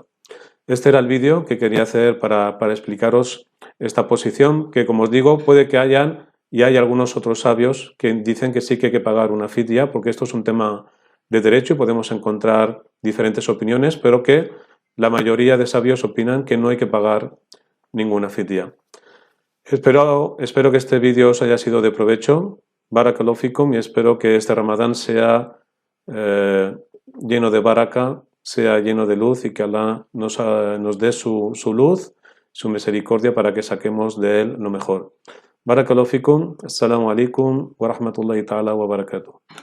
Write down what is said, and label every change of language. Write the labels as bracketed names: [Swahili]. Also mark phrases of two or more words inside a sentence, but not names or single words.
[Spanish] Este era el vídeo que quería hacer para explicaros esta posición, que como os digo, puede que hayan, y hay algunos otros sabios que dicen que sí que hay que pagar una fidya, porque esto es un tema de derecho y podemos encontrar diferentes opiniones, pero que la mayoría de sabios opinan que no hay que pagar ninguna fidya. Espero que este vídeo os haya sido de provecho. [Arabic] بارك الله فيكم, [Spanish] y espero que este Ramadán sea lleno de baraka, sea lleno de luz, y que Allah nos dé su luz, su misericordia, para que saquemos de él lo mejor. [Arabic] بارك الله فيكم. السلام عليكم ورحمة الله تعالى وبركاته.